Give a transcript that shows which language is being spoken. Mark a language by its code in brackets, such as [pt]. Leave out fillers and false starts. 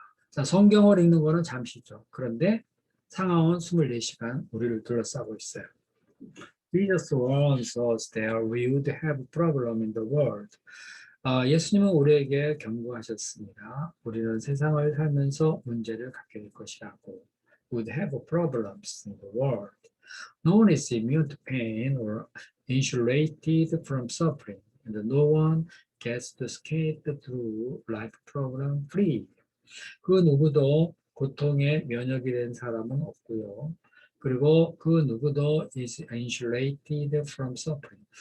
[ko] 자, 성경을 읽는 거는 잠시죠. 그런데 상황은 24시간 우리를 둘러싸고 있어요. [en] Jesus warns us that we would have a problem in the world. [ko] 예수님은 우리에게 경고하셨습니다. 우리는 세상을 살면서 문제를 갖게 될 것이라고. [en] Would have problems in the world. No one is immune to pain or insulated from suffering, and no one gets to skate through life problem free. [ko] 그 누구도 고통에 면역이 된 사람은 없고요. 그리고 그 누구도 [en] is insulated from suffering.